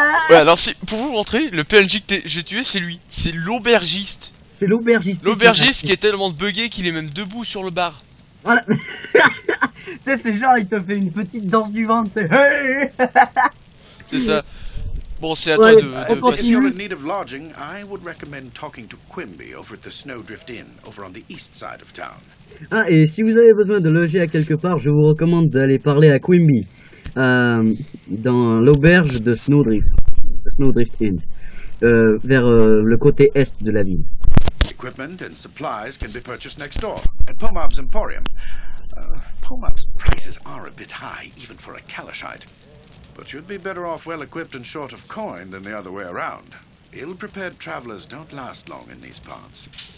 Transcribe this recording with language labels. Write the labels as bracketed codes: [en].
[fr] Ouais, alors pour vous montrer, le PNJ que j'ai tué, c'est lui. C'est l'aubergiste. C'est l'aubergiste. L'aubergiste qui est tellement bugué qu'il est même debout sur le bar. Voilà. Tu sais, c'est genre, il te fait une petite danse du ventre, c'est hey. C'est ça. Bon, c'est à Ouais, toi de on [en] If [fr] passer. [en] you're in need of lodging, I would recommend talking to Quimby over at the Snowdrift Inn, over on the east side of town. [fr] Ah, et si vous avez besoin de loger à quelque part, je vous recommande d'aller parler à Quimby, dans l'auberge de Snowdrift Inn, vers le côté est de la ville. [en] Equipment and supplies can be purchased next door, at Pomab's Emporium. Pomab's prices are a bit high, even for a Kalashite. But you'd be better off well equipped and short of coin than the other way around. Ill-prepared travelers don't last long in these parts.